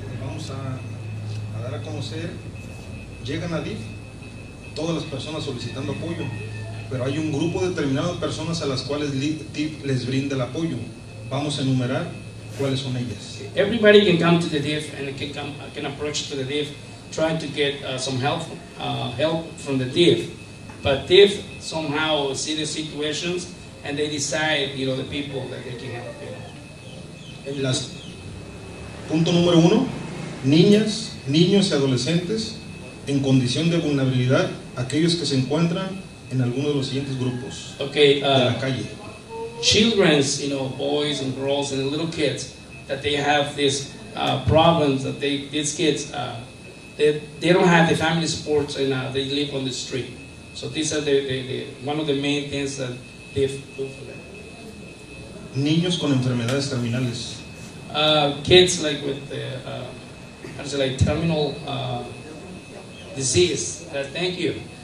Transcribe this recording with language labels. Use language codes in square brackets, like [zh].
[es] Vamos a dar a conocer, llegan a DIF todas las personas solicitando apoyo, pero hay un grupo determinado de personas a las cuales DIF les brinda el apoyo. Vamos a enumerar cuáles son ellas. [en] Everybody can come to the DIF and can approach to the DIF trying to get some help from the DIF. But DIF somehow see the situations and they decide, the people that they can help. [es] Punto número 1, niñas, niños y adolescentes en condición de vulnerabilidad, aquellos que se encuentran en alguno de los siguientes grupos de la calle. [en] Children's, boys and girls and little kids that they have these problems that these kids they don't have the family support and they live on the street. So these are the one of the main things that they do for them. [es] Niños con enfermedades terminales. [en] Kids like with like terminal disease. Thank you.